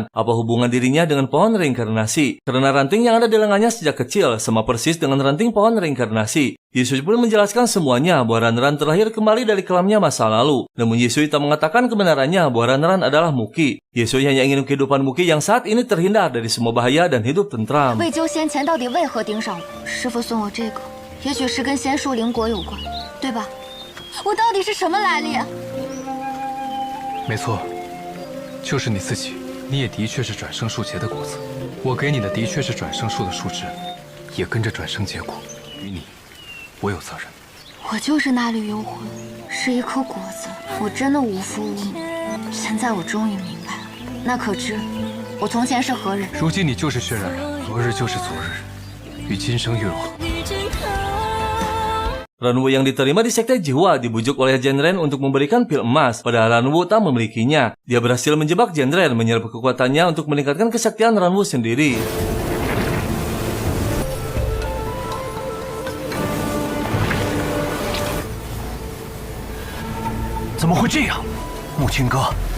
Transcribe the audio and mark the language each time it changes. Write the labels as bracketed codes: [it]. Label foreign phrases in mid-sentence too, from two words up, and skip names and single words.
[id] Apa hubungan dirinya dengan pohon reinkarnasi? Karena ranting yang ada di lengannya sejak kecil sama persis dengan ranting pohon reinkarnasi. Yisui pun menjelaskan semuanya bahwa Ran-Ran terlahir kembali dari kelamnya masa lalu. Namun Yisui tak mengatakan kebenarannya bahwa Ran-Ran adalah Muki. Yisui hanya ingin kehidupan Muki yang saat ini terhindar dari semua bahaya dan hidup tentram. [zh] 魏鸠先前到底为何盯上我？师傅送我这个，也许是跟仙树灵果有关，对吧？我到底是什么来历？没错，就是你自己。你也的确是转生树结的果子，我给你的的确是转生树的树枝，也跟着转生结果。于你，我有责任。我就是那缕幽魂，是一颗果子，我真的无父无母。现在我终于明白了，那可知我从前是何人？如今你就是薛冉冉，昨日就是昨日，与今生又如何？ [id] Ranwu yang diterima di sekte jiwa dibujuk oleh Genren untuk memberikan pil emas, padahal Ranwu tak memilikinya. Dia berhasil menjebak Genren menyerap kekuatannya untuk meningkatkan kesaktian Ranwu sendiri. [zh] 怎么会这样？木青哥，